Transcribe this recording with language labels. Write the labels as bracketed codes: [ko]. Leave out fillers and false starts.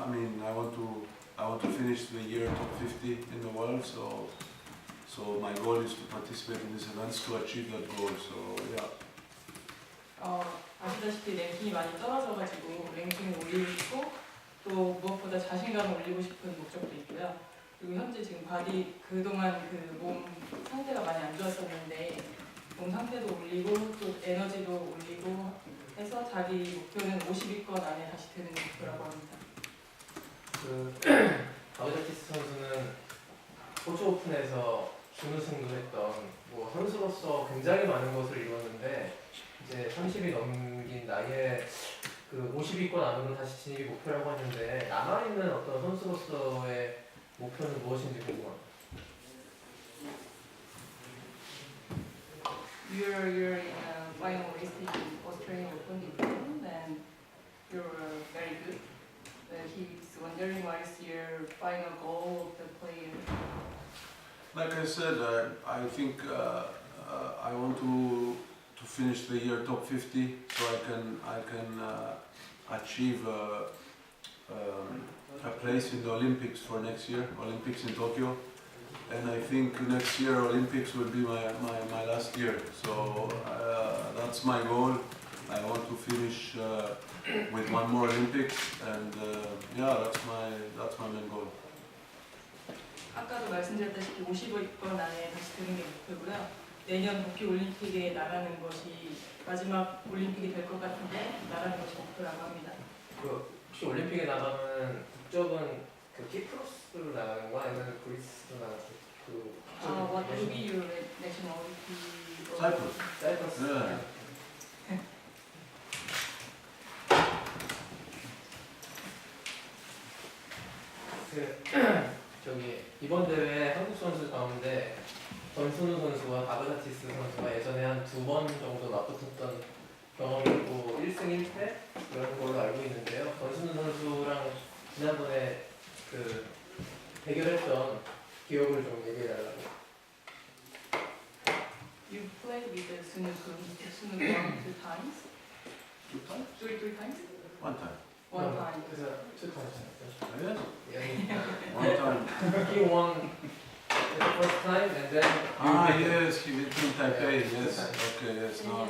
[en] I mean, I want to finish the year top 50 in the world. So my goal is to participate in these events to achieve that goal. So yeah. [ko] 아시다시피 랭킹이 많이 떨어져가지고 랭킹을 올리고 싶고 또 무엇보다 자신감을 올리고 싶은 목적도 있고요. 그리고 현재 지금 바디 그동안 그 몸 상태가 많이 안 좋았었는데 몸 상태도 올리고 또 에너지도 올리고 해서 자기 목표는 50위권 안에 다시 드는 목표라고 합니다. 그 바그다티스 선수는 호주 오픈에서 준우승도 했던 뭐 선수로서 굉장히 많은 것을 이뤘는데 이제 30이 넘긴 나이에 그 50위권 안으로 다시 진입이 목표라고 하는데 남아있는 어떤 선수로서의 목표는 무엇인지 궁금합니다. [en] You're in a final race in Australian Open division and you're very good. He's wondering what is your final goal of the player? Like I said, I think I want to finish the year top 50, so I can achieve a place in the Olympics for next year, Olympics in Tokyo. And I think next year Olympics will be my last year. So that's my goal. I want to finish with one more Olympics, and yeah, that's my main goal. [ko] 아까도 말씀드렸다시피 50위권 안에 다시 드는 게 목표고요. 내년 도쿄 올림픽에 나가는 것이 마지막 올림픽이 될 것 같은데 나가는 것이 목표라고 합니다. 그 혹시 올림픽에 나가면 국적은 그 키프로스로 나가는 거 아니면 그리스로 나가는 거? [en] What will be your nationality? Cyprus. [ko] 사이프러스. [en] Yeah. [ko] 저기 이번 대회 한국 선수 가운데 권순우 선수와 바그다티스 선수가 예전에 한 2번 정도 맞붙었던 경험이 있고 1승 1패 그런 걸로 알고 있는데요. 권순우 선수랑 지난번에 그 대결했던 기억을 좀 얘기해달라고. [en] You played with the Sunukun 2 times? 2 times? Three times? 1 time. One time. [ko] 그래서 2times. [en] Yes. 1 time. He won the first time and then Yes, he beat me Taipei. Yes. Okay. Yes. No.